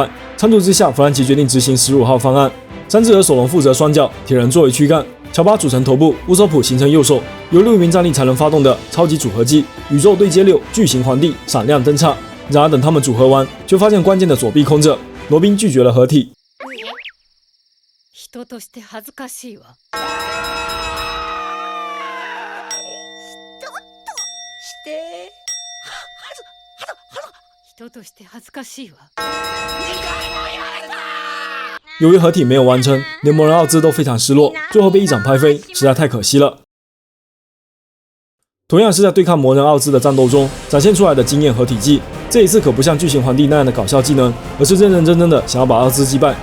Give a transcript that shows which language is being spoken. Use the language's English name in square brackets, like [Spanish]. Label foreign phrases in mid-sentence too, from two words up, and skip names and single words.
[Chinese] 参透之下，弗兰奇决定执行15号方案。三智和索隆负责双脚，铁人作为躯干。乔巴组成头部，乌索普形成右手，由6名战力才能发动的超级组合技宇宙对接6巨型皇帝闪亮登场。然而等他们组合完，却发现关键的左臂空着，罗宾拒绝了合体。 [Japanese] 人として恥ずかしいわ。人として恥ずかしいわ。 [Chinese] 由于合体没有完成，连魔人奥兹都非常失落，最后被一掌拍飞，实在太可惜了。同样是在对抗魔人奥兹的战斗中展现出来的经验合体技，这一次可不像巨型皇帝那样的搞笑技能，而是认认真真的想要把奥兹击败。